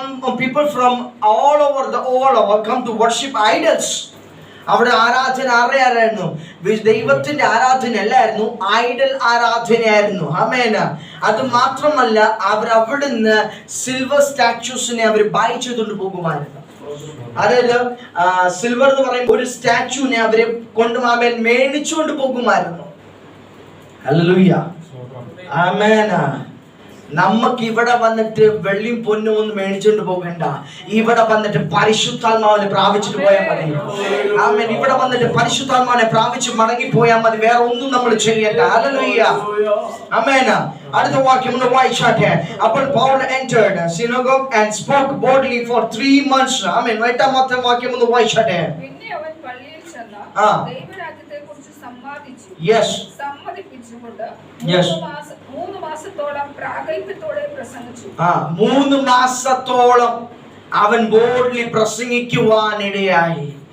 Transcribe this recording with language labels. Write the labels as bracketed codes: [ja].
[en] people from all over come to worship idols. [ml] അവിടെ ആരാധന ആരായിരുന്നു? ദൈവത്തിന്റെ ആരാധന അല്ലായിരുന്നു, ഐഡൽ ആരാധനയായിരുന്നു. ആമേൻ. അത് മാത്രമല്ല അവർ അവിടുന്ന് സിൽവർ സ്റ്റാച്യൂസിനെ അവർ ബൈ ചെയ്തുകൊണ്ട് പോകുമായിരുന്നു. അതായത് സിൽവർ എന്ന് പറയുമ്പോൾ ഒരു സ്റ്റാച്യൂനെ അവരെ കൊണ്ട് ആമേൻ മേടിച്ചുകൊണ്ട് പോകുമായിരുന്നു. ഹല്ലേലൂയ, ആമേൻ. നമുക്ക് ഇവിടെ വന്നിട്ട് വെള്ളിയും പൊന്നും ഒന്നും മേടിച്ചുകൊണ്ട് പോകണ്ട. ഇവിടെ വന്നിട്ട് പരിശുദ്ധാത്മാവിനെ പ്രാപിച്ചിട്ട് പോയാൽ മതി. ആമേൻ. ഇവിടെ വന്നിട്ട് പരിശുദ്ധാത്മാവിനെ പ്രാപിച്ച് മടങ്ങി പോയാൽ മതി. വേറെ ഒന്നും നമ്മൾ ചെയ്യണ്ട. ഹല്ലേലൂയ, ആമേൻ. അടുത്ത വാക്യം ഒന്ന് വായിച്ചാട്ടെ. [en] അപ്പോൾ Paul entered synagogue and spoke boldly for 3 months. [ml] ആമേൻ. എട്ടാമത്തെ വാക്യം ഒന്ന് വായിച്ചാട്ടെ. പിന്നെ അവൻ പള്ളിയിൽ ചെന്ന് ദൈവരാജ്യത്തെക്കുറിച്ച് സമ്മാനിച്ചു. സമ്മതിപ്പിച്ചുകൊണ്ട് 3 മാസത്തോളം പ്രാഗൽഭ്യത്തോടെ പ്രസംഗിച്ചു. 3 മാസത്തോളം അവൻ ബോൾഡ്ലി പ്രസംഗിക്കുവാനിടയായി.